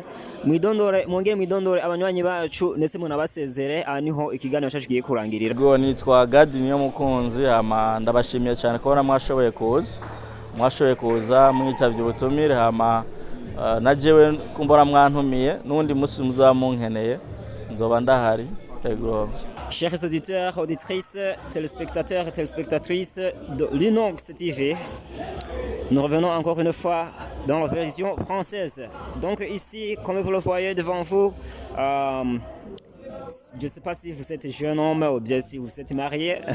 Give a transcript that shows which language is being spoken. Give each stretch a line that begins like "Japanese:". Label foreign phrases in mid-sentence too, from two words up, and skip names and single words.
Kinyarwanda: Mwongere mwidondore abanywanyi bacu ndetse munabasezere, niho ikiganiro cyacu giye kurangirira.
Rundi: Nitwa Gadi niyo mukunzi, ndabashimiye cyane kubona mwashoboye kuza mwitavye ubutumire, najewe kumbora mwantumiye n'undi musi muzamunkeneye nzoba ndahari.
French: Chers auditeurs, auditrices, téléspectateurs et téléspectatrices de Linux TV, nous revenons encore une fois dans la version française. Donc ici, comme vous le voyez devant vous, je ne sais pas si vous êtes jeune homme ou bien si vous êtes marié.